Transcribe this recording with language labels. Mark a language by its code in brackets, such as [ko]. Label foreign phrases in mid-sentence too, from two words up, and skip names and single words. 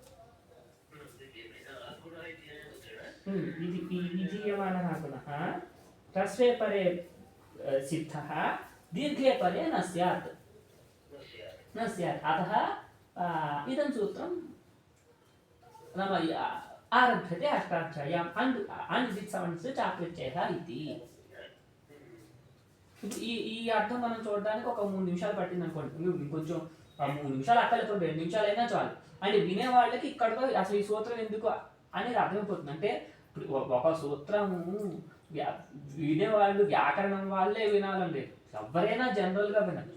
[sa] विधीयमानः गुणः ह्रस्वे परे सिद्धः, दीर्घे परे न स्यात्. अतः इदं सूत्रं नाम आरभ्यते अष्टाध्याय्याम् अनिदित्समस्य चाप्रत्ययः इति. [te] ఈ అర్థం మనం చూడడానికి ఒక 3 నిమిషాలు పట్టింది అనుకోండి. ఇంకొంచెం 3 నిమిషాలు అక్కర్లేదు, 2 నిమిషాలు అయినా చాలు. అంటే వినేవాళ్ళకి ఇక్కడతో అసలు ఈ సూత్రం ఎందుకు అనేది అర్థమైపోతుంది. అంటే ఇప్పుడు ఒక సూత్రము వినేవాళ్ళు వ్యాకరణం వాళ్ళే వినాలని లేదు, ఎవరైనా జనరల్గా వినచ్చు.